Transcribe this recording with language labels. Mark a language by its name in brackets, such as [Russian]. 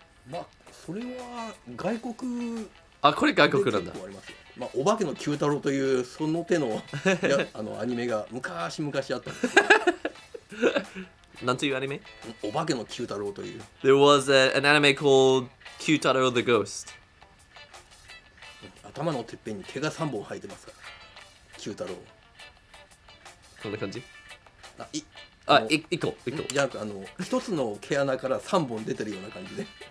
[Japanese] まあそれは外国。あ、これ外国なんだ。まあお化けの九太郎というその手のアニメが昔々あったんですよ。なんというアニメ？お化けの九太郎という。 [English] There was an anime called Kyutaro the Ghost. [Japanese] 頭のてっぺんに毛が3本生えてますから。九太郎。こんな感じ？一個。じゃなく一つの毛穴から3本出てるような感じで。